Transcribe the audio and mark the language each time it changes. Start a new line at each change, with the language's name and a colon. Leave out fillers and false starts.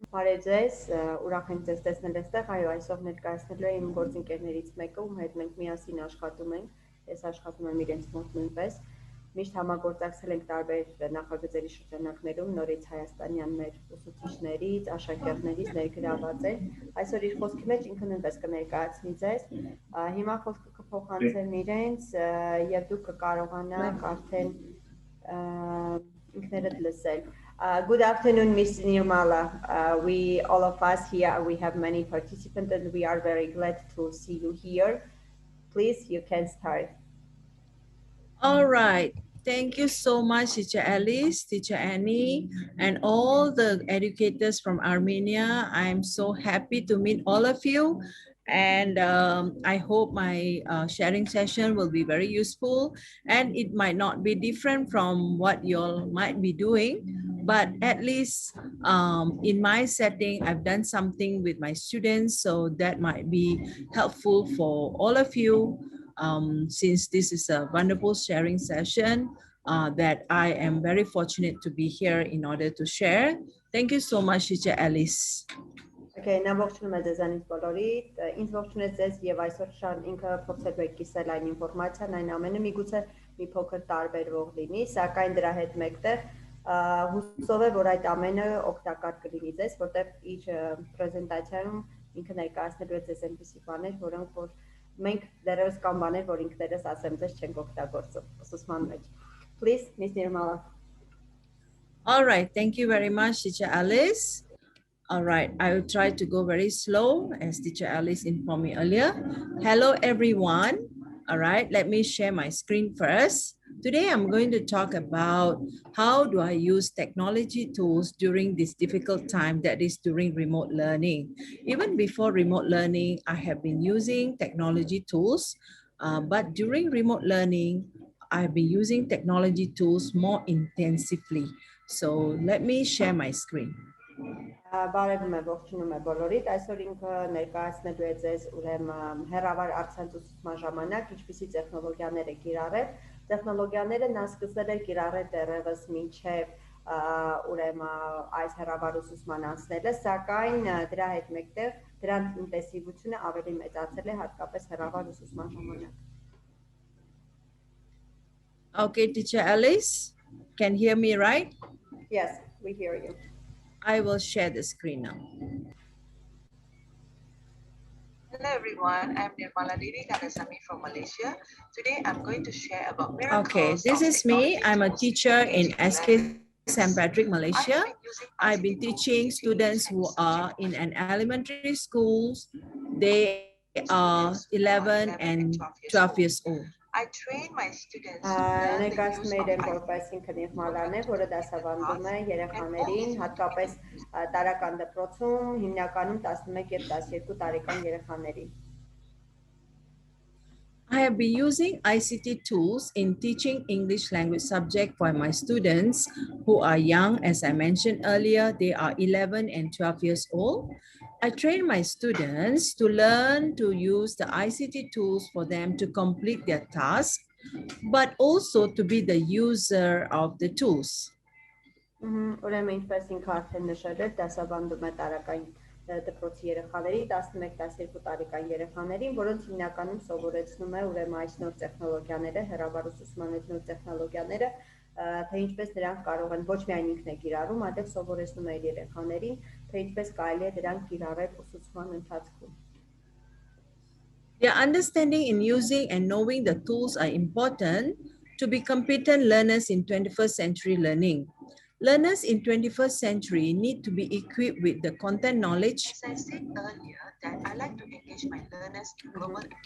Armenian: Բարև ձեզ, ուրախ եմ ձեզ տեսնել այստեղ, այո, այսօր ներկայացնելու եմ իմ գործընկերներից մեկը, ում հետ մենք միասին աշխատում ենք, ես աշխատում եմ իրենց մոտ նույնպես, միշտ համագործակցել ենք տարբեր նախագծերի շրջանակներում, նորից հայաստանյան մեր ուսուցիչներից, աշակերտներից ներգրաված են, այսօր իր խոսքի մեջ ինքը նույնպես կներկայացնի ձեզ, հիմա խոսքը կփոխանցեմ իրենց եւ դուք կկարողանաք արդեն ինքներդ լսել։
English: Good afternoon, Ms. Nirmala. All of us here, we have many participants and we are very glad to see you here. Please, you can start. All right. Thank you so much, Teacher Alice, Teacher Annie, and all the educators from Armenia. I'm so happy to meet all of you. And I hope my sharing session will be very useful, and it might not be different from what you all might be doing, but at least in my setting, I've done something with my students, so that might be helpful for all of you, since this is a wonderful sharing session that I am very fortunate to be here in order to share. Thank you so much, Teacher Alice. Okay, now
Armenian: ողջունում եմ ձեզանից բոլորիդ, ինձ ողջունեց ձեզ եւ այսօր շան ինքը փորձելու եք կիսել այն ինֆորմացիան, այն ամենը միգուցե մի փոքր տարբերվող լինի, սակայն դրա հետ մեկտեղ հուսով է, որ այդ ամենը օգտակար կլինի ձեզ, որտեղ իր պրեզենտացիայում ինքը ներկայացնելու է ձեզ այնպիսի բաներ, որոնք որ մենք դեռևս կան բաներ, որ ինքներս ասեմ ձեզ չենք օգտագործում ուսուցման մեջ։
English: Please, Ms. Nirmala. All right, thank you very much, Teacher Alice. All right, I will try to go very slow as Teacher Alice informed me earlier. Hello, everyone. All right, let me share my screen first. Today, I'm going to talk about how do I use technology tools during this difficult time that is during remote learning. Even before remote learning, I have been using technology tools, but during remote learning, I've been using technology tools more intensively. So let me share my screen.
Armenian: Բարևում եմ, ողջունում եմ բոլորիդ, այսօր ինքը ներկայացնելու է ձեզ ուրեմն հեռավար առցանց ուսուցման ժամանակ ինչպիսի տեխնոլոգիաներ է կիրառել։ Տեխնոլոգիաները նա սկսել է կիրառել դեռևս մինչև ուրեմն այս հեռավար ուսուցման անցնելը, սակայն դրա հետ մեկտեղ դրանց ինտենսիվությունը ավելի մեծացել է հատկապես հեռավար ուսուցման ժամանակ։
English: Okay, Teacher Alice, can you hear me right? Yes, we hear you. I will share the screen now. Hello everyone, I'm Nırmaladevi Khandasami from Malaysia. Today I'm going to share about miracles. Okay, this is me. I'm a teacher in SK St. Patrick, Malaysia. I've been teaching students who are in an elementary schools. They are 11 and 12 years old. I train my students
Armenian: Ներկայացնում եմ որպես ինքն Նըրմալան է, որը դասավանդում է երեխաներին, հատկապես տարական դպրոցում, հիմնականում 11 եւ 12 տարեկան երեխաներին։
English: I have been using ICT tools in teaching English language subject for my students who are young. As I mentioned earlier, they are 11 and 12 years old. I train my students to learn to use the ICT tools for them to complete their task, but also to be the user of the tools.
Armenian: Ուրեմն ինչպես ինքը արդեն նշել է, դասավանդում է տարական դպրոցի երեխաների, 11-12 տարեկան երեխաներին, որոնց հիմնականում սովորեցնում է ուրեմն այս նոր տեխնոլոգիաները, հեռավար ուսուցման այդ նոր տեխնոլոգիաները, թե ինչպես դրանք կարող են ոչ միայն ինքն է կիրառում, այլև սովորեցնում է իր երեխաներին, թե ինչպես կարելի է դրանք կիրառել ուսուցման ընթացքում։
English: Their understanding in using and knowing the tools are important to be competent learners in 21st century learning. Learners in 21st century need to be equipped with the content knowledge. As I said earlier, that I like to engage my learners in global.